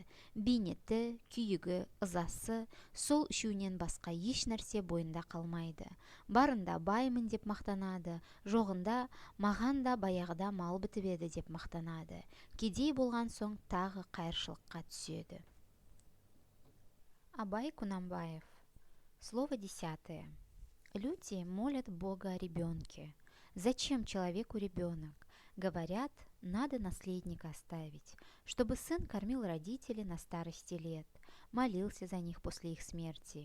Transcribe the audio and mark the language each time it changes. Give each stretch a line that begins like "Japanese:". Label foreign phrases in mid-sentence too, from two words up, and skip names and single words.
Kazakh: Бейнеті, күйігі, ызасы, сол үшеуінен басқа еш нәрсе бойында қалмайды. Барында баймын деп мақтанады, жоғында маған да баяғыда мал бітіп еді деп мақтанады. Кедей болған соң тағы қайыршылыққа түседі.
Russian: Абай Кунанбаев. Слово 10. Люди молят Бога о ребенке. Зачем человеку ребенок? Говорят, надо наследника оставить, чтобы сын кормил родителей на старости лет, молился за них после их смерти.